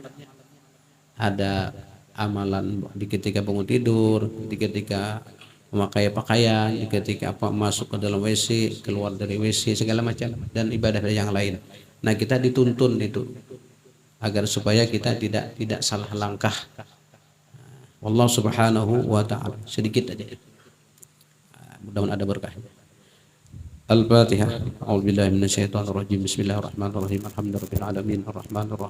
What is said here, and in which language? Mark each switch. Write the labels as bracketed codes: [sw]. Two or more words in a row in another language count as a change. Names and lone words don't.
[id] Ada amalan di ketika bangun tidur, di ketika memakai pakaian, di ketika apa masuk ke dalam WC, keluar dari WC, segala macam, dan ibadah yang lain. Nah kita dituntun itu agar supaya kita tidak salah langkah. [ar] والله سبحانه وتعالى. [id] Sedikit aja, mudah-mudahan ada berkahnya. Al-Fatihah. [ar] أعوذ بالله من الشيطان الرجيم. بسم الله الرحمن الرحيم. الحمد لله رب العالمين الرحمن الرحيم.